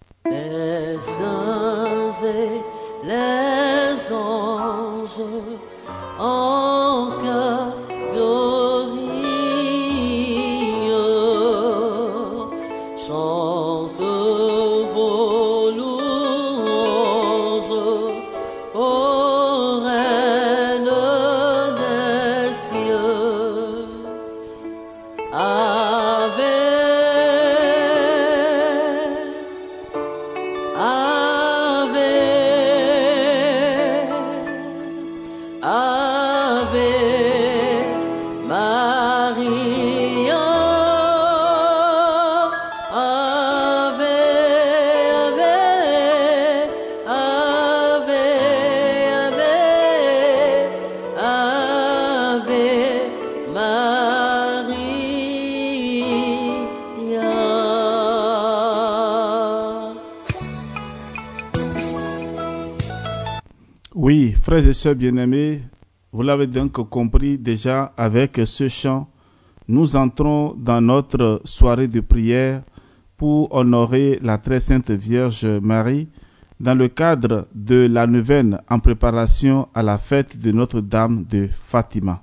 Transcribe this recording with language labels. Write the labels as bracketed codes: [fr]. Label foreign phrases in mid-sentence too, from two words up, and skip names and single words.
[fr] Les saints et les anges en chœur glorieux chantent vos louanges, ô Reine des cieux. [la] Ave, Ave, Ave Maria, Ave, Ave, Ave, Ave, Ave Maria. [fr] Oui, frères et sœurs bien-aimés, vous l'avez donc compris déjà avec ce chant, nous entrons dans notre soirée de prière pour honorer la très sainte Vierge Marie dans le cadre de la neuvaine en préparation à la fête de Notre-Dame de Fatima.